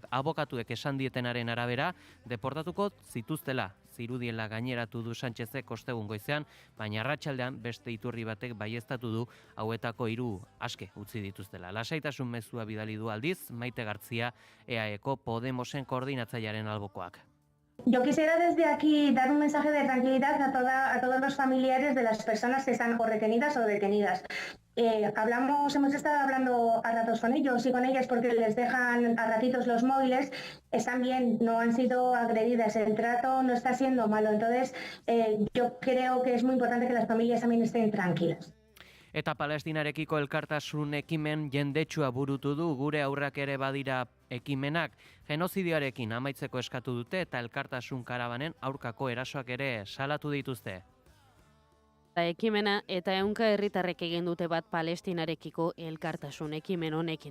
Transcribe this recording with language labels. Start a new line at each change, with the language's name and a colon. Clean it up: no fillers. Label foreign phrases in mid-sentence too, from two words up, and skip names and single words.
Basque: Abokatuek esan dietenaren arabera deportatuko zituztela. Zirudiela gaineratu du Sánchezek ostegun goizean, baina arratsaldean beste iturri batek baieztatu du hauetako 3 aske utzi dituztela. Lasaitasun mezua bidali du aldiz Maite Gartzia, EAEko Podemosen koordinatzailearen albokoak.
Spanish: Yo quisiera desde aquí dar un mensaje de tranquilidad a todos los familiares de las personas que están o retenidas o detenidas. Hemos estado hablando a ratos con ellos y con ellas porque les dejan a ratitos los móviles, están bien, no han sido agredidas, el trato no está siendo malo, entonces yo creo que es muy importante que las familias también estén tranquilas.
Basque: Eta Palestinarekiko elkartasun ekimen jendetsua burutu du, gure aurrak ere badira ekimenak, genozidioarekin amaitzeko eskatu dute eta elkartasun karabanen aurkako erasoak ere salatu dituzte. Ekimena eta 100 herritarrek egin dute bat Palestinarekiko elkartasun ekimen honekin.